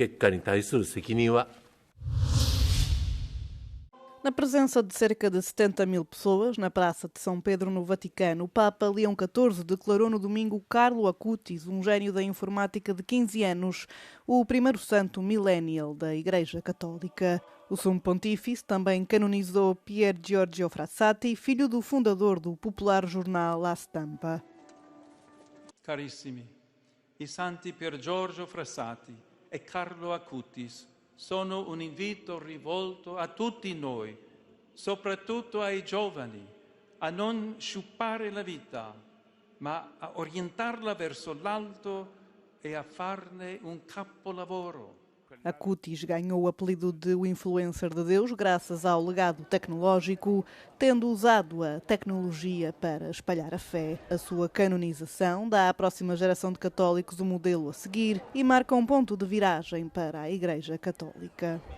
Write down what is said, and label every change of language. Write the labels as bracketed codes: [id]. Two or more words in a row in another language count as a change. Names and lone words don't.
[pt] Na presença de cerca de 70 mil pessoas na Praça de São Pedro, no Vaticano, o Papa Leão XIV declarou no domingo Carlo Acutis, um gênio da informática de 15 anos, o primeiro santo millennial da Igreja Católica. O Sumo Pontífice também canonizou Pier Giorgio Frassati, filho do fundador do popular jornal La Stampa. [it] Carissimi, i santi Pier Giorgio Frassati e Carlo Acutis sono un invito rivolto a tutti noi, soprattutto ai giovani, a non sciupare la vita, ma a orientarla verso l'alto e a farne un capolavoro. [pt] Acutis ganhou o apelido de o influencer de Deus graças ao legado tecnológico, tendo usado a tecnologia para espalhar a fé. A sua canonização dá à próxima geração de católicos o modelo a seguir e marca um ponto de viragem para a Igreja Católica.